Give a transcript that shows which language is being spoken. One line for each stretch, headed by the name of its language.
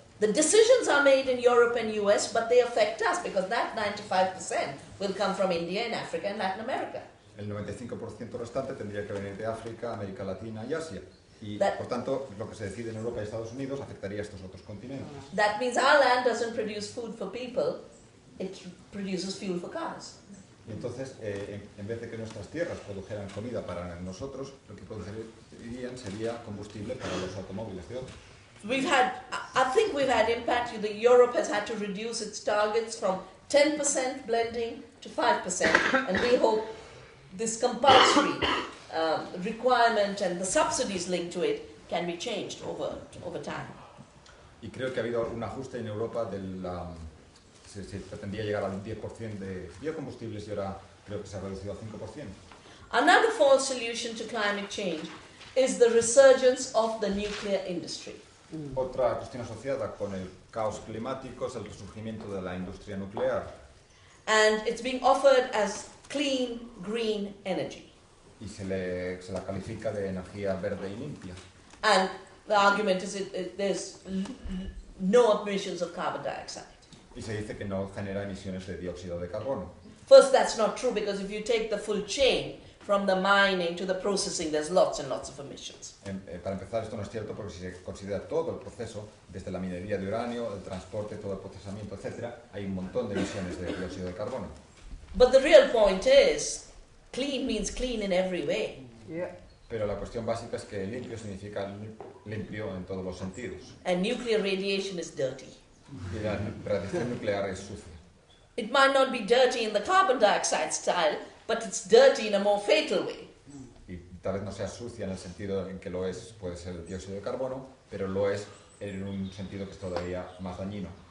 English: The decisions are made in Europe and US, but they affect us because that 95% will come from India and Africa and Latin America.
Spanish: El 95% restante tendría que venir de África, América Latina y Asia. Y,
English: That-
Spanish: por tanto, lo que se decide en Europa y Estados Unidos afectaría a estos otros continentes.
English: That means our land doesn't produce food for people, it produces fuel for cars.
Spanish: Y entonces, en vez de que nuestras tierras produjeran comida para nosotros, lo que producirían sería combustible para los automóviles de otros.
English: I think we've had impact. Europe has had to reduce its targets from 10% blending to 5%, and we hope this compulsory requirement and the subsidies linked to it can be changed over time.
Spanish: Y creo que ha habido un ajuste en Europa se pretendía llegar al 10% de biocombustibles y ahora creo que se ha reducido al 5%.
English: Another false solution to climate change is the resurgence of the nuclear industry.
Spanish: Otra cuestión asociada con el caos climático es el resurgimiento de la industria nuclear.
English: And it's being offered as clean, green energy.
Spanish: Y se la califica de energía verde y limpia.
English: And the argument is there's no emissions of carbon dioxide.
Spanish: Y se dice que no genera emisiones de dióxido de carbono.
English: First, that's not true because if you take the full chain from the mining to the processing, there's lots and lots of emissions.
Spanish: Para empezar, esto no es cierto porque si se considera todo el proceso, desde la minería de uranio, el transporte, todo el procesamiento, etc., hay un montón de emisiones de dióxido de carbono.
English: But the real point is, clean means clean in every way.
Spanish: Pero la cuestión básica es que limpio significa limpio en todos los sentidos.
English: And nuclear radiation is dirty.
Spanish: Y la radiación nuclear es sucia.
English: It might not be dirty in the carbon dioxide style, but it's dirty in a more fatal way.
Spanish: Y tal vez no sea sucia en el sentido en que lo es, puede ser el dióxido de carbono, pero lo es en un sentido que es todavía más dañino.